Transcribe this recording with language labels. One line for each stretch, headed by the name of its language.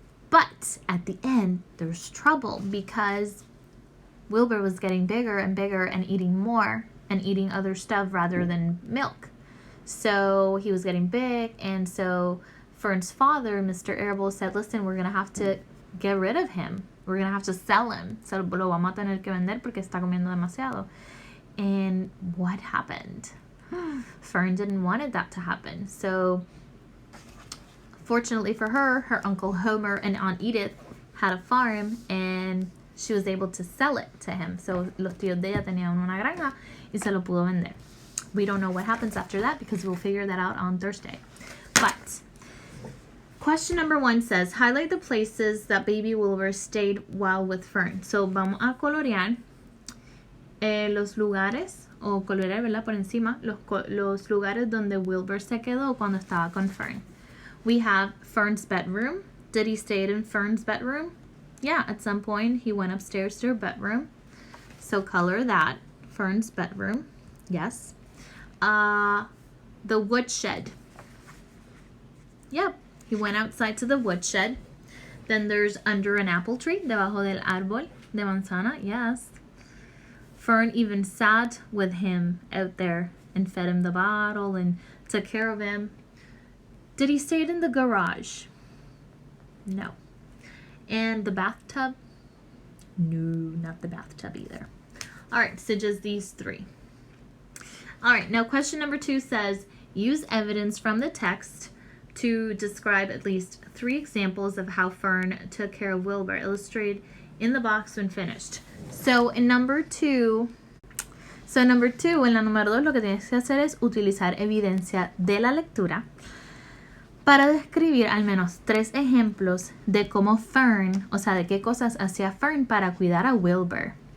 English: But at the end, there's trouble because Wilbur was getting bigger and bigger and eating more and eating other stuff rather than milk. So he was getting big, and so Fern's father, Mr. Arable, said, listen, we're going to have to get rid of him. We're going to have to sell him.
Spanish: So lo vamos a tener que vender porque está comiendo demasiado.
English: And what happened? Fern didn't want that to happen. So fortunately for her, her Uncle Homer and Aunt Edith had a farm, and she was able to sell it to him.
Spanish: So los tíos de ella tenían una granja y se lo pudo vender.
English: We don't know what happens after that because we'll figure that out on Thursday. But question number 1 says, highlight the places that baby Wilbur stayed while with Fern.
Spanish: So vamos a colorear los lugares, o colorear, ¿verdad? Por encima, los lugares donde Wilbur se quedó cuando estaba con Fern.
English: We have Fern's bedroom. Did he stay in Fern's bedroom? Yeah, at some point he went upstairs to her bedroom. So color that. Fern's bedroom. Yes. The woodshed. Yep. He went outside to the woodshed. Then there's under an apple tree.
Spanish: Debajo del árbol de manzana.
English: Yes. Fern even sat with him out there and fed him the bottle and took care of him. Did he say it in the garage? No. And the bathtub? No, not the bathtub either. All right, so just these three. All right, now question number 2 says, use evidence from the text to describe at least 3 examples of how Fern took care of Wilbur, illustrated in the box when finished.
Spanish: So en number 2, en la número 2, lo que tienes que hacer es utilizar evidencia de la lectura para describir al menos 3 ejemplos de cómo Fern, o sea, de qué cosas hacía Fern para cuidar a Wilbur.